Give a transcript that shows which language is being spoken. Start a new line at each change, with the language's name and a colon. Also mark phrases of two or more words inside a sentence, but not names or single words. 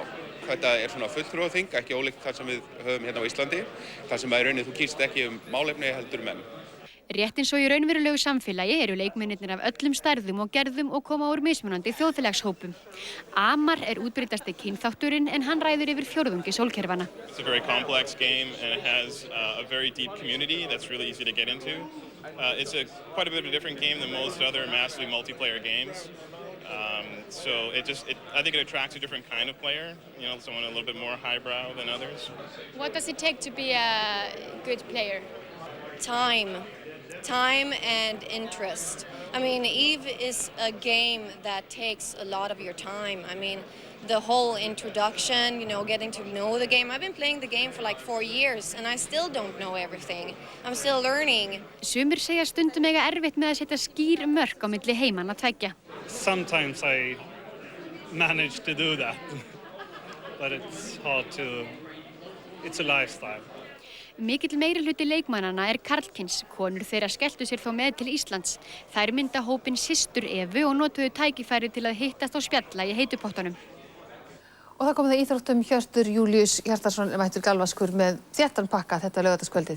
Icelandic: Þetta er svona fulltrúaþing, ekki ólíkt það sem við höfum hérna á Íslandi, þar sem að í rauninni þú kýrst ekki málefni heldur menn. Rétt eins og í raunverulegu samfélagi eru leikmennirnir af öllum stærðum og gerðum og koma úr mismunandi þjóðfélagshópum. Amar er útbreiddasti kynþátturinn en hann ræður yfir fjórðungi sólkerfanna.
English: It's a very complex game and it has a very deep community that's really easy to get into. It's quite a bit of a different game than most other massively multiplayer games. So I think it attracts a different kind of player, you know, someone a little bit more highbrow than others. What does it take to be a good player? Time and interest. I mean, EVE is a game that takes a lot of your time. I mean, the whole introduction, you know, getting to know the game. I've been playing the game for like 4 years and I still don't know everything. I'm still learning.
Icelandic: Sumir segja stundum eiga erfitt með að setja skýr mörk á milli heimanna tveggja.
English: Sometimes I manage to do that, but it's hard to, it's a lifestyle.
Icelandic: Mikill meirihluti leikmannanna er karlkyns, konur þeirra skelltu sér þó með til Íslands. Þær mynda hópinn Systur Evu og notuðu tækifæri til að hittast og spjalla í heitu pottunum. Og það kom það íþróttum Hjörtur Júlíus Hjartarson mættur galvaskur með þéttan pakka þetta laugardagskvöldið.